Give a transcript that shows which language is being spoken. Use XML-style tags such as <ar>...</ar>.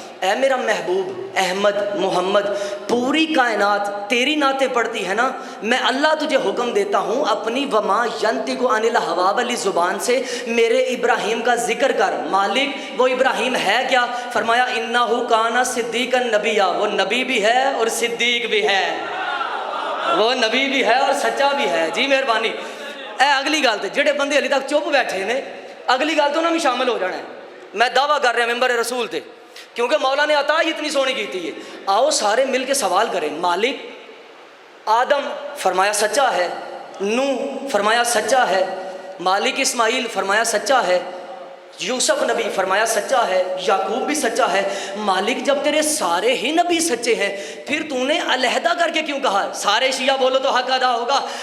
<ur>اے میرا محبوب احمد محمد، پوری کائنات تیری نعتیں پڑھتی ہے نا، میں اللہ تجھے حکم دیتا ہوں اپنی</ur> <ar>وما ینطق عن الہوا</ar> <ur>والی زبان سے میرے ابراہیم کا ذکر کر. مالک وہ ابراہیم ہے کیا؟ فرمایا</ur> <ar>انہ کان صدیقا نبیا.</ar> <ur>وہ نبی بھی ہے اور صدیق بھی ہے، وہ نبی بھی ہے اور سچا بھی ہے. جی مہربانی.</ur> <pa>اے اگلی گل تے جڑے بندے ہلی تک چپ بیٹھے نے، اگلی گل تو انہوں نے شامل ہو جانا ہے. میں دعویٰ کر رہا ممبر رسول تے، کیونکہ مولا نے عطا ہی اتنی سونی کیتی ہے.</pa> <ur>آؤ سارے مل کے سوال کریں. مالک آدم فرمایا سچا ہے، نوح فرمایا سچا ہے، مالک اسماعیل فرمایا سچا ہے، یوسف نبی فرمایا سچا ہے، یعقوب بھی سچا ہے۔ مالک جب تیرے سارے ہی نبی سچے ہیں پھر تو نے علیحدہ کر کے کیوں کہا؟ سارے شیعہ بولو تو حق ادا ہوگا۔</ur>